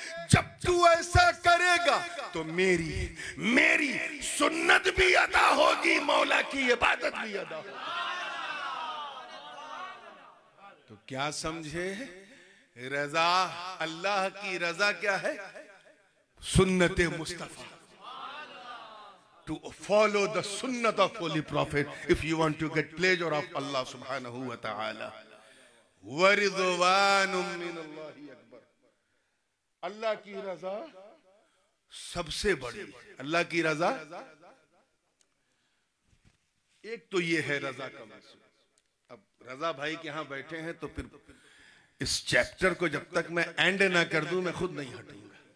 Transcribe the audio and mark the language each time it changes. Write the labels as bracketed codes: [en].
[hi] जब तू ऐसा करेगा तो मेरी सुन्नत भी अदा होगी, मौला की इबादत भी अदा होगी। तो क्या समझे, रजा अल्लाह की रजा क्या है? सुन्नत Mustafa, [en] to follow the sunnah of holy prophet if you want to get pleasure of Allah subhanahu wa ta'ala. [ar] wa ridwanun minallahi akbar, [hi] अल्लाह की रजा सबसे बड़ी। अल्लाह की रजा एक तो ये है रजा का मकसद। अब रजा भाई के यहां बैठे हैं तो फिर इस चैप्टर को जब तक मैं एंड ना कर दूं मैं खुद नहीं हटूंगा।